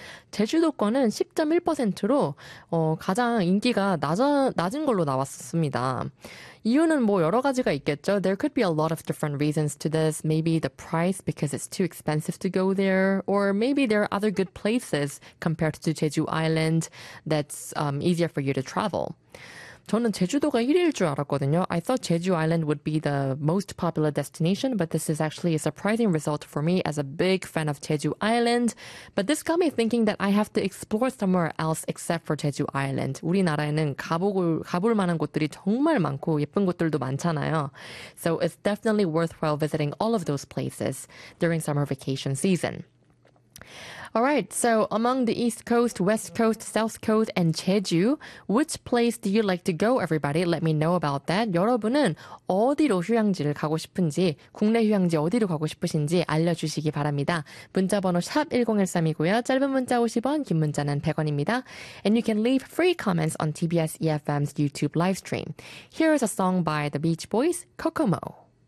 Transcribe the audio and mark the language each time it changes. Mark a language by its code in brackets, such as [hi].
[ko] 제주도권은 10.1%로 가장 인기가 낮은 걸로 나왔습니다. 이유는 뭐 여러 가지가 있겠죠. [en] There could be a lot of different reasons to this. Maybe the price because it's too expensive to go there, or maybe there are other good places compared to Jeju Island that's easier for you to travel. [ko] 저는 제주도가 1위일 줄 알았거든요. [en] I thought Jeju Island would be the most popular destination, but this is actually a surprising result for me as a big fan of Jeju Island. But this got me thinking that I have to explore somewhere else except for Jeju Island. [ko] 우리나라에는 가볼 만한 곳들이 정말 많고 예쁜 곳들도 많잖아요. [en] So it's definitely worthwhile visiting all of those places during summer vacation season. All right, so among the East Coast, West Coast, South Coast, and Jeju, which place do you like to go, everybody? Let me know about that. [ko] 여러분은 어디로 휴양지를 가고 싶은지, 국내 휴양지 어디로 가고 싶으신지 알려주시기 바랍니다. 문자번호 샵1013이고요. 짧은 문자 50원, 긴 문자는 100원입니다. [en] And you can leave free comments on TBS EFM's YouTube live stream. Here is a song by the Beach Boys, Kokomo.